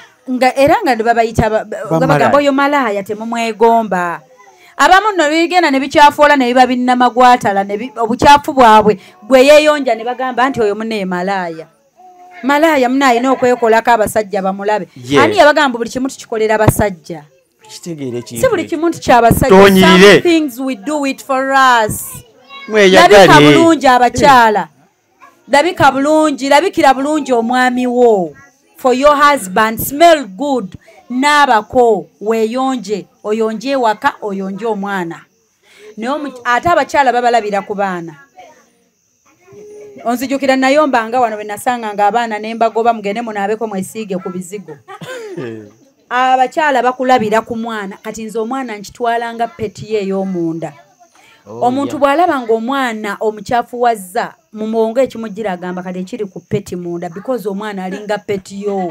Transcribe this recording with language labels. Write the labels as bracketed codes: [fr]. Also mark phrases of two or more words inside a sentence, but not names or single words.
[lg] nga era nga babayita bagamba oyo malaaya temumwegomba abamu nno bigenda ne bikyafuola ne biba binnamagwatala obukyafu bwabwe gwe yeeyonja ne bagamba nti oyo munne malaaya muna alina okwekolako abasajja bamulabe ani yabagamba buli kimu tukikolera abasajja si buli kimu nti kyabasajja [en] things we do it for us [lg] labika bulungi abakyala labikira bulungi omwami wo [en] for your husband smell good [lg] n'abako weeyonje oyonje ewaka oyonje omwana naye ate abakyala babalabira ku baana onzijukira nayombanga wano bwe nasanga nga abaana nembagoba mugende munaabeko mwesiige ku bizigo abakyala bakulabira ku mwana kati nze omwana nkitwalanga peti ye ey'omunda omuntu bw'alaba ng'omwana omukyafu wazza mu mwongo ekimugira agamba kati ekiri ku peti munda because omwana alinga peti yo